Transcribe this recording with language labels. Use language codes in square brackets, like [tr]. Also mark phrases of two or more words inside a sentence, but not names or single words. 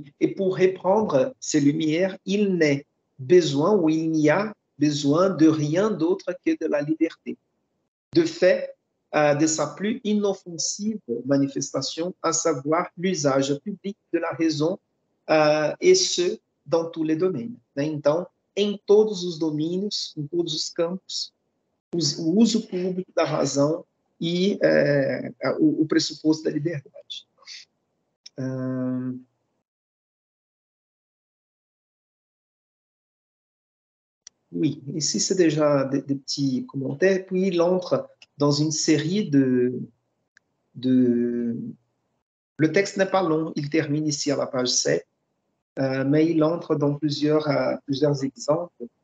[fr] Et pour reprendre ces lumières, il n'est besoin ou il n'y a besoin de rien d'autre que de la liberté. De fait, de sa plus inoffensive manifestation, à savoir l'usage public de la raison, et ce, dans tous les domaines. [pt] Então, em todos os domínios, em todos os campos, o uso público da razão e o pressuposto da liberdade. [fr] Oui, ici c'est déjà des petits commentaires. Puis il entre dans une série Le texte n'est pas long, il termine ici à la page 7, mais il entre dans plusieurs exemples.